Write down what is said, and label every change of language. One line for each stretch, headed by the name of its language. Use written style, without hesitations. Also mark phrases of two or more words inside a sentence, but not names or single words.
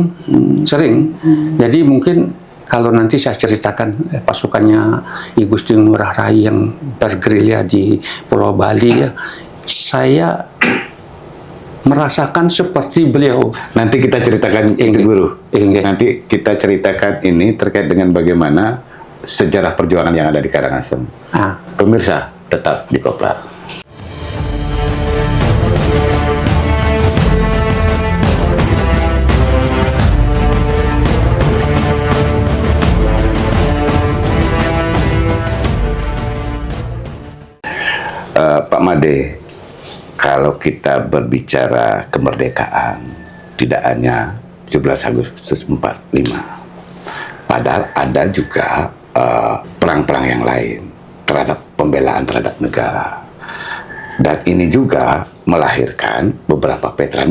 Indonesian: Jadi mungkin kalau nanti saya ceritakan pasukannya I Gusti Ngurah Rai yang bergerilya di Pulau Bali ya, saya merasakan seperti beliau. Nanti kita ceritakan itu, Guru. Nanti kita ceritakan ini terkait dengan bagaimana sejarah perjuangan yang ada di Karangasem. Pemirsa, tetap di Koplar. Pak Made, kalau kita berbicara kemerdekaan, tidak hanya 17 Agustus 45. Padahal ada juga perang-perang yang lain terhadap pembelaan terhadap negara. Dan ini juga melahirkan beberapa veteran.